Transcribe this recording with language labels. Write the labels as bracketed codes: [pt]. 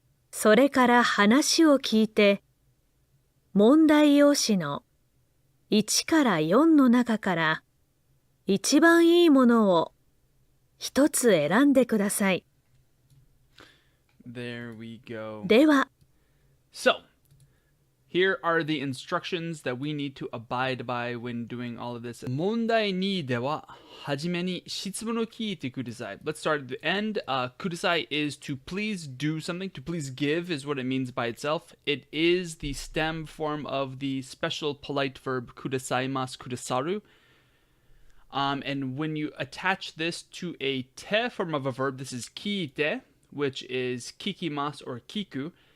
[ja] それから話を聞いて、問題用紙の1から4の中から一番いいものを一つ選んでください。 [en] There we go. [ja] では、 [en] So, here are the instructions that we need to abide by when doing all of this. [ja] 問題2では、はじめに質問を聞いてください. [en] Let's start at the end. ください is to please do something. To please give is what it means by itself. It is the stem form of the special polite verb くださいます, くださる. And when you attach this to a te form of a verb, this is 聞いて, which is 聞きます or 聞く.